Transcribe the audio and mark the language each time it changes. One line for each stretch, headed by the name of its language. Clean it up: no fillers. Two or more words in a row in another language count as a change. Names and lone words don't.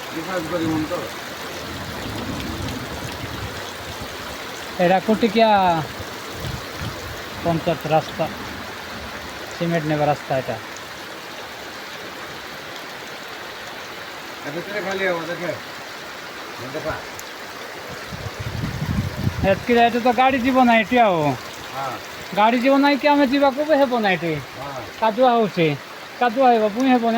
Bangla: এটা কুটিকিয়া পঞ্চায়েত রাস্তা, সিমেন্ট নেবার রাস্তা।
Odia: এটা ଏତ୍କି ଏଠି ତ ଗାଡ଼ି ଯିବ ନା ଏଠି, ଆଉ ଗାଡ଼ି ଯିବ ନାହିଁ କି ଆମେ ଯିବାକୁ ବି ହେବ ନା ଏଠି, କାଦୁଆ ହେଉଛି, କାଦୁଆ ହେବ ପୁଣି ହେବନି।